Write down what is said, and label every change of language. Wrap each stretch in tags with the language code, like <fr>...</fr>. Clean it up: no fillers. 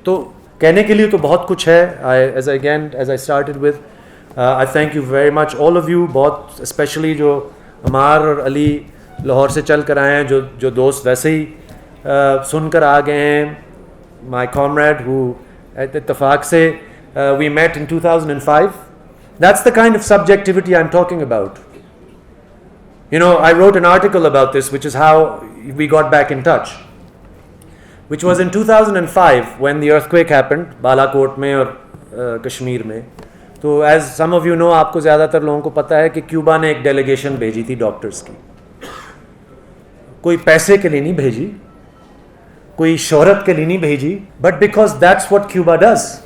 <ur>تو کہنے کے لیے تو بہت کچھ ہے.</ur> <en>as I started with, I thank you very much all of you,</en> <ur>بہت اسپیشلی جو عمار اور علی لاہور سے چل کر آئے ہیں, جو دوست ویسے ہی سن کر آ گئے ہیں.</ur> <en>my comrade who</en> <ur>اتفاق سے</ur> <en>We met in 2005. That's the kind of subjectivity I'm talking about. You know, I wrote an article about this, which is how we got back in touch, which was in 2005 when the earthquake happened,</en> <ur>Balakot mein aur Kashmir mein. تو</ur> <en>as some of you know,</en> <ur>آپ کو زیادہ تر لوگوں کو پتہ ہے کہ کیوبا نے ایک ڈیلیگیشن بھیجی تھی ڈاکٹرز کی. کوئی پیسے کے لیے نہیں بھیجی, کوئی شہرت کے لیے نہیں بھیجی,</ur> <en>but because that's what Cuba does.</en>